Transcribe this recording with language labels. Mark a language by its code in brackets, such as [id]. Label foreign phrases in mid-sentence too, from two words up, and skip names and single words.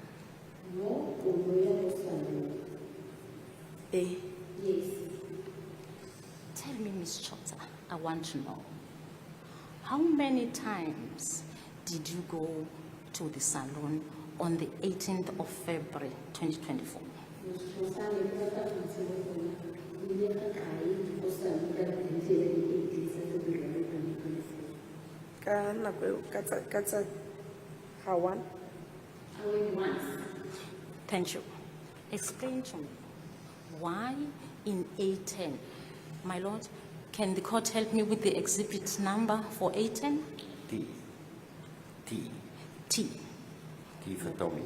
[en] Yes. Tell me, Ms. Chota, I want to know, how many times did you go to the salon on the 18th of February, 2024? [tn] Ka nako eo, ka tsa ga one. [en] I went once. Thank you. Explain to me, why in A10? My lord, can the court help me with the exhibit number for A10? T. T. T for Tommy.